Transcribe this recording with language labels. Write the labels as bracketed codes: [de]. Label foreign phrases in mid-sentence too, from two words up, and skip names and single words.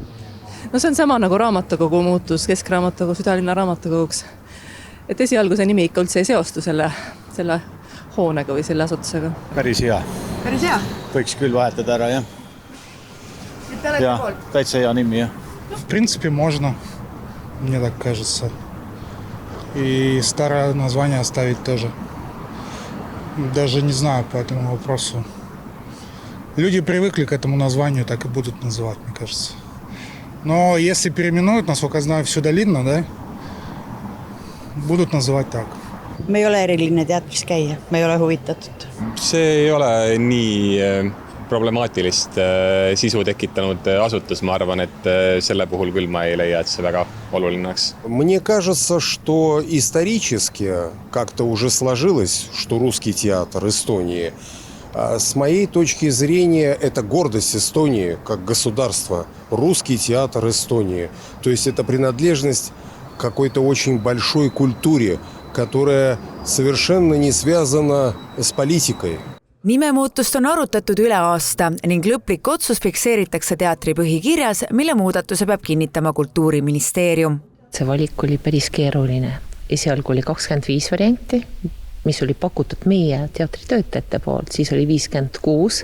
[et] No see on sama nagu raamatukogu muutus Keskraamatukogu Südalinna raamatukoguks. Et esialgu see nimi ikka üldse ei seostu selle hoonega või selle asutusega. Päris hea. Päris hea? Võiks küll vahetada ära, jah. Ja, täitsa hea nimi, jah. [ru] В принципе, можно, мне так кажется. И старое название оставить тоже. Даже не знаю по этому вопросу. Люди привыкли к этому названию, так и будут называть, мне кажется. Но если переименуют, насколько я знаю, Südalinna, да, будут называть так. [et] Me ei ole eriline teatris käia, me ei ole huvitatud. See ei ole nii problemaatilist sisu tekitanud asutus, ma arvan, et selle puhul küll ma ei leia, et see väga oluline oleks. [ru] Мне кажется, что исторически как-то уже сложилось, что русский театр Эстонии, с моей точки зрения, это гордость Эстонии как государства, русский театр Эстонии. То есть это принадлежность к какой-то очень большой культуре, которая совершенно не связана с политикой. [et] Nimemuutust on arutatud üle aasta ning lõplik otsus fikseeritakse teatri põhikirjas, mille muudatuse peab kinnitama Kultuuriministeerium. See valik oli päris keeruline. Esialgu oli 25 varianti, mis oli pakutud meie teatritöötajate poolt, siis oli 56.